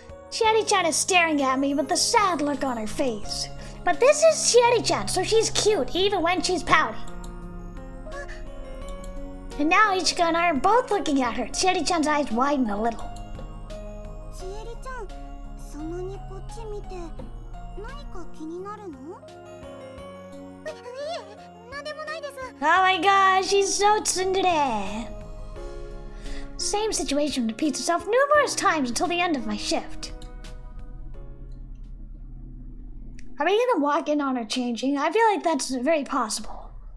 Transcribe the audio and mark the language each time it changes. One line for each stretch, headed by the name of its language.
English: Chieri-chan is staring at me with a sad look on her face. But this is Chieri-chan, so she's cute even when she's pouty. And now Ichika and I are both looking at her. Chieri-chan's eyes widen a little.
Japanese: ちえりちゃん、そんなにこっち見て何か気になるの？いえ、なんでもないです。
English: Oh my gosh, she's so tsundere. Same situation repeats itself numerous times until the end of my shift. Are we gonna walk in on her changing? I feel like that's very possible.